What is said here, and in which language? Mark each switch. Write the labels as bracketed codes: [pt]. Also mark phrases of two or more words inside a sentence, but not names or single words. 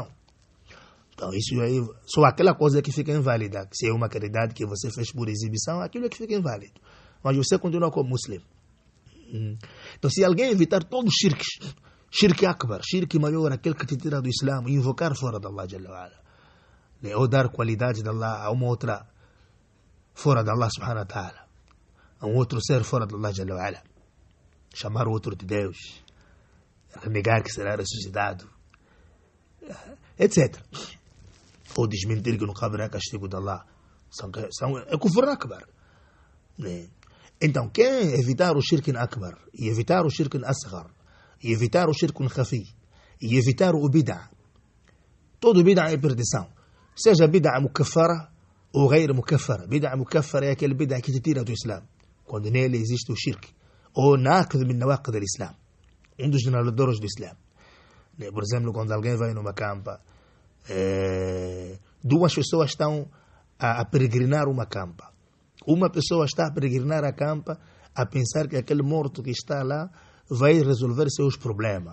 [pt] Então isso aí, só aquela coisa que fica inválida, que se é uma caridade que você fez por exibição, aquilo é que fica inválido. Mas você continua como muslim. Então se alguém evitar todos os shirks, [ar] شرك أكبر, [pt] shirk maior, aquele que te tira do Islã, e invocar fora de Allah [ar] جل وعلا, [pt] ou dar qualidade de Allah a uma outra fora de Allah [ar] سبحانه وتعالى, [pt] a um outro ser fora de Allah [ar] جل وعلا, [pt] chamar o outro de Deus, negar que será ressuscitado, etc. Ou desmentir que no cabra é castigo de Allah, é [ar] كفر أكبر. [pt] Então quem evitar o [ar] شرك أكبر, [pt] e evitar o [ar] شرك أصغر, [pt] e evitar o [ar] شرك خفي, [pt] e evitar o bid'a, todo bid'a é perdição. Seja [ar] بدعة مكفرة [pt] ou [ar] غير مكفرة. بدعة مكفرة [pt] é aquele bid'a que te tira do Islã, quando nele existe o shirk, ou [ar] ناقض من نواقض [pt] do Islã, dos generadores do Islã. Por exemplo, quando alguém vai numa campa, duas pessoas estão a peregrinar uma campa. Uma pessoa está a peregrinar a campa a pensar que aquele morto que está lá vai resolver seus problemas.